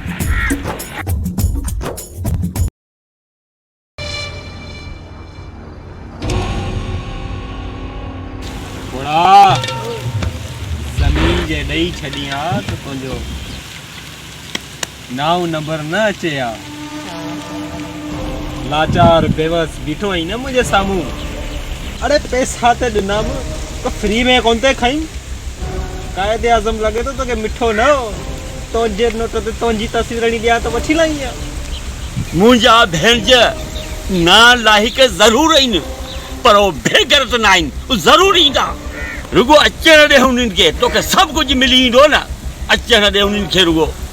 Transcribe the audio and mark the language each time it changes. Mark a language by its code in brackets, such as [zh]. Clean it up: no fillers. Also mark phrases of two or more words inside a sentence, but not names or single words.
[sd] थोड़ा ज़मीन जे ॾेई छॾी आहे त तुंहिंजो नाव नंबर न अचे हा लाचार बेवस बीठो आई न मुझे सामू अरे पैसा ते ॾिनमि तो फ्री में कोन ते खाई कायदे आज़म लगे तो के मिठो न तुंहिंजे नोट ते तुंहिंजी तस्वीर ॾिया त वठी लाई मुंहिंजा भेण ना लाहिक ज़रूर आहिनि पर वो बेगरत न आहिनि ज़रूर ईंदा रुगो अचण ॾे हुननि खे तोखे सभु कुझु मिली ईंदो न अचण ॾे हुननि खे रुगो